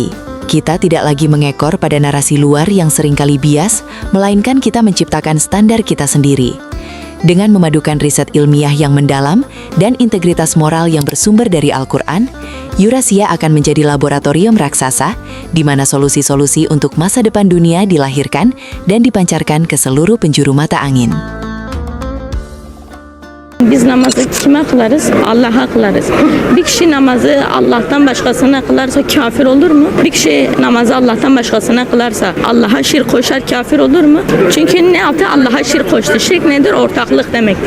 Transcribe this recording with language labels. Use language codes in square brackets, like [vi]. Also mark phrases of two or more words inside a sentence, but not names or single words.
[id] Kita tidak lagi mengekor pada narasi luar yang seringkali bias, melainkan kita menciptakan standar kita sendiri. Dengan memadukan riset ilmiah yang mendalam dan integritas moral yang bersumber dari Al-Quran, Eurasia akan menjadi laboratorium raksasa di mana solusi-solusi untuk masa depan dunia dilahirkan dan dipancarkan ke seluruh penjuru mata angin. [tr] Biz namazı kime kılarız? Allah'a kılarız. Bir kişi namazı Allah'tan başkasına kılarsa kafir olur mu? Bir kişi namazı Allah'tan başkasına kılarsa Allah'a şirk koşar, kafir olur mu? Çünkü ne yaptı? Allah'a şirk koştu. Şirk nedir? Ortaklık demektir.